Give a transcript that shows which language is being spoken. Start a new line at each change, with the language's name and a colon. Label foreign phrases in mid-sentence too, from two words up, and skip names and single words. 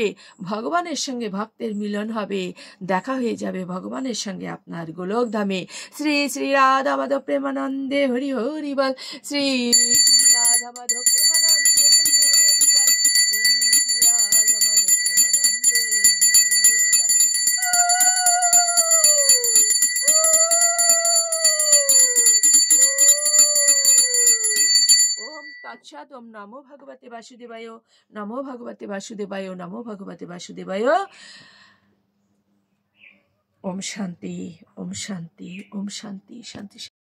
Bangla: ভগবানের সঙ্গে ভক্তের মিলন হবে, দেখা হয়ে যাবে ভগবানের সঙ্গে আপনার গোলক ধামে। শ্রী শ্রী রাধা মাধব প্রেমানন্দে হরি হরি বল, শ্রী শ্রী রাধা মাধব প্রেমানন্দে হরি হরি বল, শ্রী শ্রী রাধা মাধব প্রেমানন্দে হরি হরি বল।
Sanskrit: ওম তৎসৎ। ওম নমো ভগবতে বাসুদেবায়, নমো ভগবতে বাসুদেবায়, নমো ভগবতে বাসুদেবায়। ওম শান্তি, ওম শান্তি, ওম শান্তি, শান্তি।